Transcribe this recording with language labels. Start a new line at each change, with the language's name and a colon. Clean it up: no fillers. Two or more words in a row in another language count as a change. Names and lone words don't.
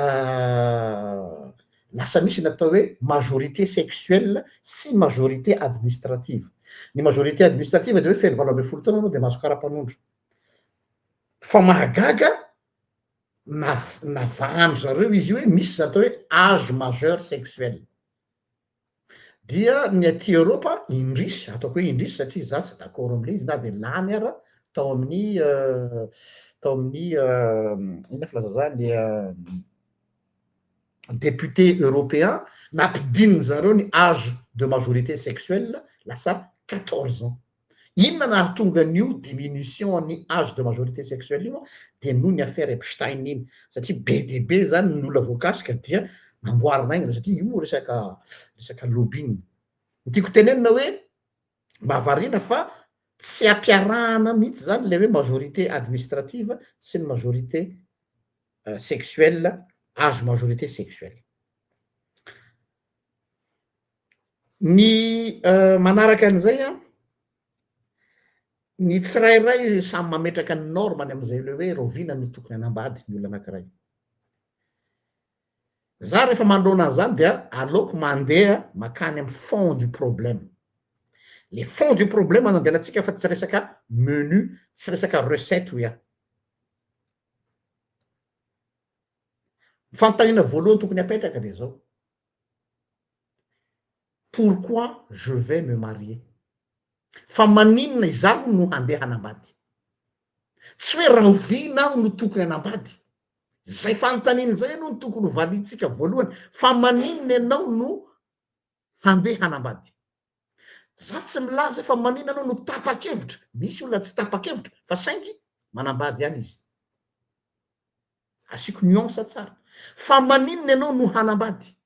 Malagasy: lasa misy natao hoe
French: majorité sexuelle
Malagasy: sy
French: majorité administrative
Malagasy: ny
French: majorité administrative
Malagasy: de hoe feno 18 taona anao de mahazo kara-panondro fa mahagaga navahany zareo izy io hoe misy zany atao hoe
French: âge majeur sexuel
Malagasy: dia ny aty Europa indrisy ataoko hoe indrisy satria za tsy d'accord am'le izy na de lany ara tao amin'ny inona filaza zany
French: député européen
Malagasy: nampidininy zareo ny
French: âge de majorité sexuelle
Malagasy: lasa
French: 14 ans
Malagasy: inona nahatonga an'io diminution ny
French: âge de majorité sexuelle
Malagasy: io de noho ny affaire Epstein iny satria be de be zany ny olona voakasika dia namboarina aigna satria io resaka lobbying tiako tenenina hoe mahavariana fa tsy ampiarahana mihitsy zany le hoe
French: majorité administrative
Malagasy: sy ny
French: majorité sexuelle âge majorité sexuelle
Malagasy: ny manaraka an'izay ny tsirairay samy mametraka ny normany am'izay le hoe rovina no tokony hanambady ny olona anankiray za rehefa mandrona an'izany dia aleoko mandeha makany amin'ny
French: fond du problème le fond du problème
Malagasy: anandehanantsika fa tsy resaka menu tsy resaka recette ho fanontaniana voalohany tokony apetraka de zao
French: pourquoi je vais me marier
Malagasy: fa maninona izaho no handeha hanambady tsy hoe raha ovina aho no tokony hanambady zay fanontaniana zay aloha no tokony ho valitsika voalohany fa maninona ianao no handeha hanambady za tsy milaza fa maninona anao no tapa-kevitra misy olona tsy tapa-kevitra fa saingy manambady any izy asiako nuance tsara fa maninona ianao no hanambady